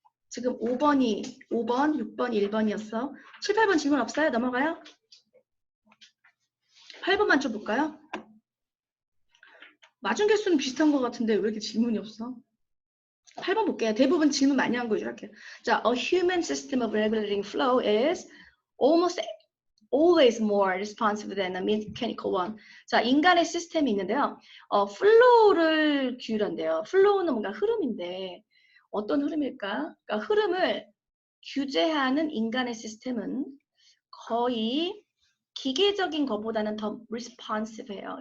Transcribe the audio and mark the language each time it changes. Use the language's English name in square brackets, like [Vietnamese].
[Korean] 지금 5번이 5번, 6번이 1번이었어. 7, 8번 질문 없어요? 넘어가요? 8번만 좀 볼까요? 맞은 개수는 비슷한 것 같은데 왜 이렇게 질문이 없어? 8번 볼게요. 대부분 질문 많이 한 거죠. 이렇게. [English] 자, a human system of regulating flow is almost always more responsive than a mechanical one. [Korean] 자, 인간의 시스템이 있는데요. flow를 규율한대요. flow는 뭔가 흐름인데 어떤 흐름일까? 그러니까 흐름을 규제하는 인간의 시스템은 거의 기계적인 것보다는 더 responsive해요.